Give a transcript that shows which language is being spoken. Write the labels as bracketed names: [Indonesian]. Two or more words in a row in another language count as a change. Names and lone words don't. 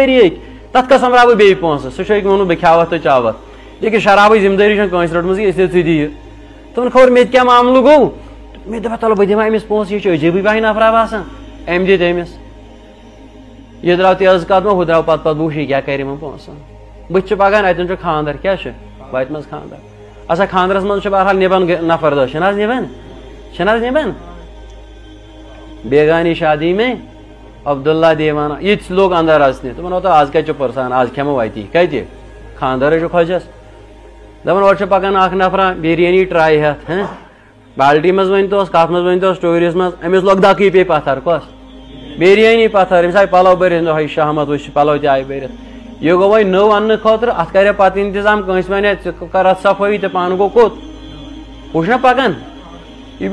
[Kashmiri] دٲری أکۍ تتھ کَس سۄمبراو بہٕ بیٚیہِ پونسہٕ سُہ چھُ أکۍ ووٚنمُت بہٕ کھیاوَتھ تہٕ چاوَتھ لیکن شرابٕچ ذمہٕ دٲری چھَنہٕ کٲنٛسہِ رٔٹمٕژ اسلیے ژٕ دِ یہِ دوٚپُن خبر مےٚ تہِ کیٛاہ معاملہٕ گوٚو مےٚ دوٚپ تَلہٕ بہٕ دِمہٕ أمِس پونسہٕ یہِ چھُ عجیٖبٕے پَہن نفرا باسان أمۍ دِتۍ أمِس یہِ درٛاو تیز قدمہ ہُہ درٛاو پتہٕ وُچھ یہِ کیٛاہ کَرِ یِمن پونسن بٕتھِ چھُ پکان اَتٮ۪ن چھُ خانٛدر کیٛاہ چھُ وَتہِ منٛز خانٛدر اچھا خانٛدرس منٛز چھُ بہرحال نِبان نفر دہ چھِنہٕ حظ نِبان [Urdu] بیگانی شادی میں عبداللہ دیوانہ [Kashmiri] یِتہِ لوگ اندر اژنہِ دوٚپُن اوتہٕ آز کَتہِ چھُ پرژھان آز کھٮ۪مو اَتی کَتہِ خانٛدرے چھُ خۄجس دَپان اورٕ چھُ پکان اکھ نفرا بِریانی ٹراے ہٮ۪تھ بالٹی منٛز ؤنۍتوس کتھ منٛز ؤنۍتوس ٹوٗرِس منٛز أمِس لوٚگ دَکٕے پیٚیہِ پتھر کۄس بِریانی پتھر أمِس آیہِ پلو بٔرِتھ دۄہے شہمت وٕچھ پلو تہِ آیہِ بٔرِتھ یہِ گوٚو وۄنۍ نٔو اننہٕ خٲطرٕ اتھ کرِ پتہٕ انتظام کٲنٛسہِ ونے ژٕ کر اتھ صفٲیی تہٕ پانہٕ گوٚو کوٚت ہُہ چھُنہ پکان یہِ